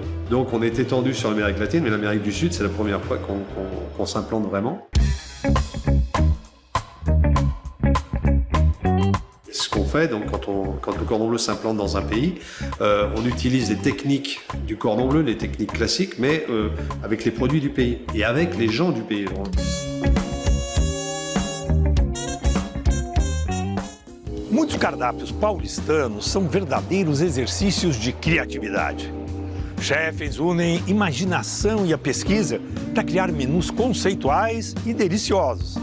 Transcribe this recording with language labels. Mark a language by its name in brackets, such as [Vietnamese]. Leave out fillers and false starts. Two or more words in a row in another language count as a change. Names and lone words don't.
[French] Donc on est étendu sur l'Amérique latine, mais l'Amérique du Sud, c'est la première fois qu'on s'implante vraiment. Ce qu'on fait. Donc quand le cordon bleu s'implante dans un pays, on utilise les techniques du cordon bleu, les techniques classiques, mais avec les produits du pays et avec les gens du pays. [Portuguese] Muitos cardápios paulistanos são verdadeiros exercícios de criatividade. Chefes unem imaginação e a pesquisa para criar menus conceituais e deliciosos.